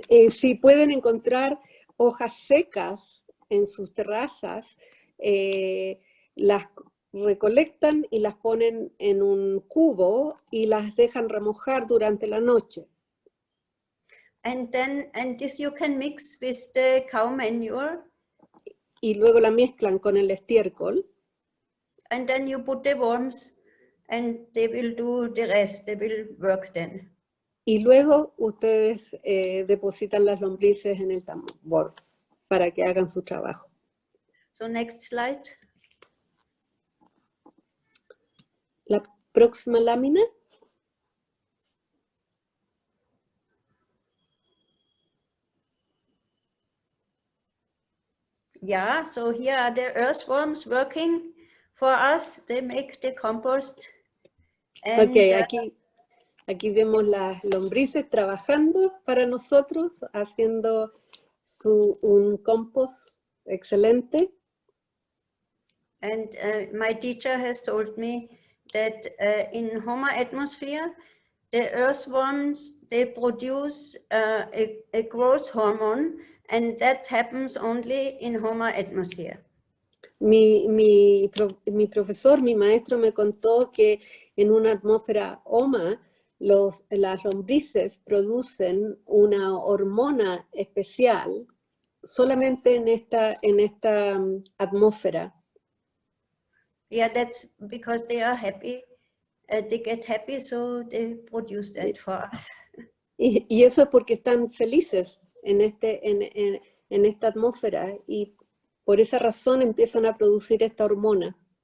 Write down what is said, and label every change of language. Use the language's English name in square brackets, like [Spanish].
[Spanish] Si pueden encontrar hojas secas en sus terrazas, las recolectan y las ponen en un cubo y las dejan remojar durante la noche. [English] And this you can mix with the cow manure. [Spanish] Y luego la mezclan con el estiércol. [English] And then you put the worms and they will do the rest, they will work then. [Spanish] Y luego ustedes depositan las lombrices en el tambor para que hagan su trabajo. [English] So next slide. [Spanish] La próxima lámina. [English] Yeah, so here are the earthworms working for us. They make the compost. And, [Spanish] Ok, aquí vemos las lombrices trabajando para nosotros, haciendo un compost excelente. [English] And my teacher has told me that in Homa atmosphere, the earthworms, they produce a growth hormone, and that happens only in Homa atmosphere. [Spanish] Mi profesor, mi maestro me contó que en una atmósfera Homa, las lombrices producen una hormona especial solamente en esta atmósfera. [English] Yeah, that's because they are happy. They get happy, so they produce that for us. [Spanish] Y eso es porque están felices en esta atmósfera y por esa razón empiezan a producir esta hormona.